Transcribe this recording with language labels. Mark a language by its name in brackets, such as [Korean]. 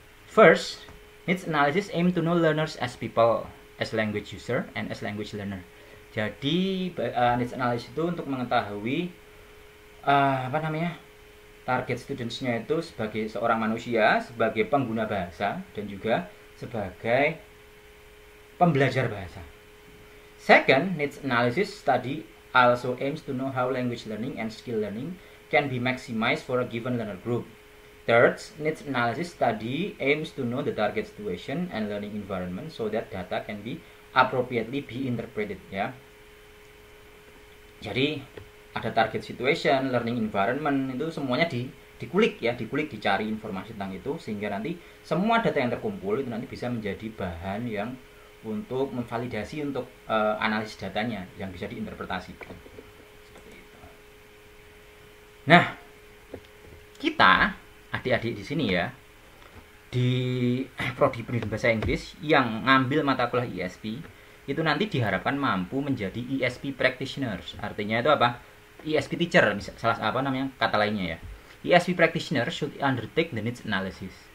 [English] First, needs analysis aim to know learners as people, as language user, and as language learner. [Indonesian] Jadi needs analysis itu untuk mengetahui apa namanya, target studentsnya itu sebagai seorang manusia, sebagai pengguna bahasa, dan juga sebagai pembelajar bahasa. [English] Second, needs analysis study also aims to know how language learning and skill learning can be maximized for a given learner group. Third, needs analysis study aims to know the target situation and learning environment so that data can be appropriately be interpreted ya. [Indonesian] Jadi ada [English] target situation, learning environment, [Indonesian] itu semuanya dikulik, dicari informasi tentang itu sehingga nanti semua data yang terkumpul itu nanti bisa menjadi bahan yang untuk memvalidasi untuk analisis datanya yang bisa diinterpretasikan. Seperti itu. Nah, kita adik-adik di sini ya, di prodi pendidikan bahasa Inggris yang ngambil mata kuliah ESP itu nanti diharapkan mampu menjadi ESP practitioners. Artinya itu apa? ESP teacher, salah apa namanya kata lainnya ya. [English] ESP practitioner should undertake the needs analysis.